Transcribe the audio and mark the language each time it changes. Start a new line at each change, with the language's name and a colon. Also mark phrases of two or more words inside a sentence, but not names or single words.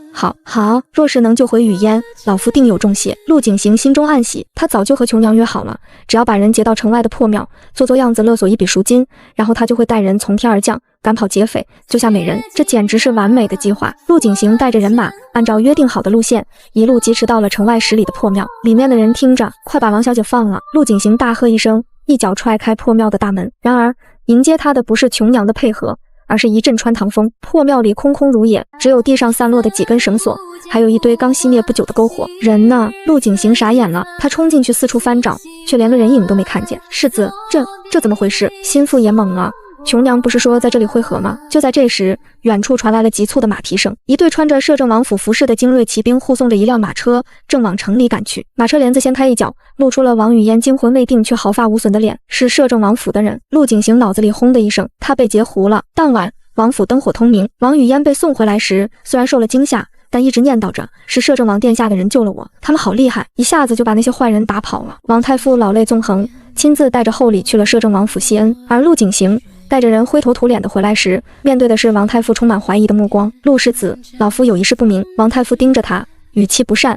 Chinese: 好，若是能救回語嫣，老夫定有重謝。陸景行心中暗喜，他早就和瓊娘約好了，只要把人劫到城外的破廟，做樣子勒索一筆贖金，然後他就會帶人從天而降，趕跑劫匪，救下美人。這簡直是完美的計劃。陸景行帶着人馬，按照約定好的路線，一路疾馳到了城外10里的破廟。裡面的人聽着，快把王小姐放了！陸景行大喝一聲，一腳踹開破廟的大門。然而迎接他的不是瓊娘的配合，而是一陣穿堂風。破廟裡空空如也，只有地上散落的幾根繩索，還有一堆剛熄滅不久的篝火。人呢？陸景行傻眼了，他衝進去四處翻找，卻連個人影都沒看見。世子，這怎麼回事？心腹也懵了。瓊娘不是說在這裡會合嗎？就在這時，遠處傳來了急促的馬蹄聲，一隊穿着攝政王府服飾的精銳騎兵護送着一輛馬車，正往城裡趕去。馬車簾子掀開一角，露出了王語嫣驚魂未定卻毫髮無損的臉，是攝政王府的人。陸景行腦子裡轟的一聲，他被截胡了。當晚，王府燈火通明，王語嫣被送回來時，雖然受了驚嚇，但一直念叨着是攝政王殿下的人救了我，他們好厲害，一下子就把那些壞人打跑了。王太傅老淚縱橫，親自帶着厚禮去了攝政王府謝恩，而陸景行帶着人灰頭土臉的回來時，面對的是王太傅充滿懷疑的目光。陸世子，老夫有一事不明。王太傅盯着他，語氣不善。